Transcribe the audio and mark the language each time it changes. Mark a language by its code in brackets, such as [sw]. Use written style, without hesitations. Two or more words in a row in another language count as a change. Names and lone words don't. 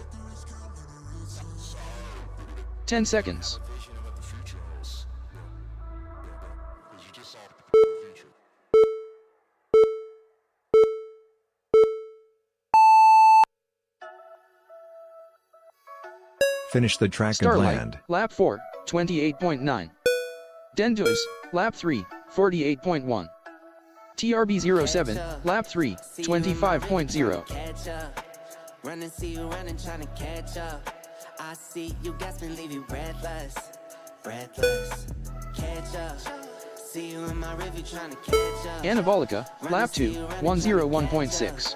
[en] 10 seconds. Finish the track and Starlight, land. lap 4, 28.9. Denduz, lap 3, 48.1. TRB07, lap 3, 25.0. Catch up. Run and see you running, trying to catch up. I see you gasping, leave you breathless. Breathless. Catch up. See you in my review, trying to catch up. Anabolica, lap 2, 101.6.